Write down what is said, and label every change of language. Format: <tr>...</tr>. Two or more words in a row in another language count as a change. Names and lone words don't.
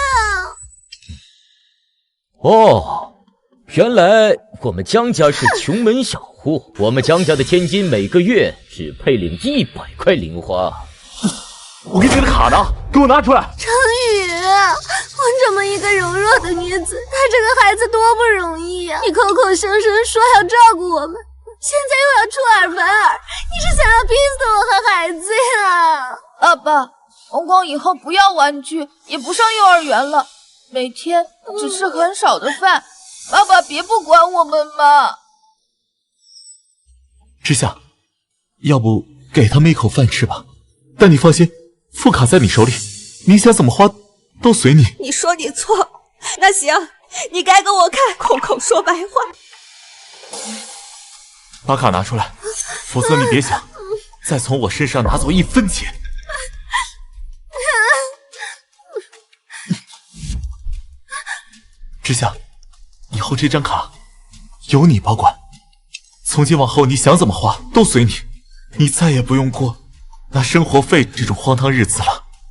<zh>哦，原來我們江家是窮門小戶，我們江家的千金每個月只配領100塊零花。我給你的卡呢，給我拿出來。程宇，我這麼一個柔弱的女子，她這個孩子多不容易呀！你口口聲聲說要照顧我們，現在又要出尔反爾，你是想要逼死我和孩子呀？爸爸，光光以後不要玩具，也不上幼兒園了，每天只吃很少的飯。爸爸別不管我們嘛。之夏，要不給他們一口飯吃吧？但你放心，副卡在你手裡，你想怎麼花都隨你。你說你錯，那行，你該給我看，空口說白話。把卡拿出來，否則你別想再從我身上拿走1分錢。之夏，以後這張卡由你保管，從今往後你想怎麼花都隨你，你再也不用過拿生活費這種荒唐日子了。</zh>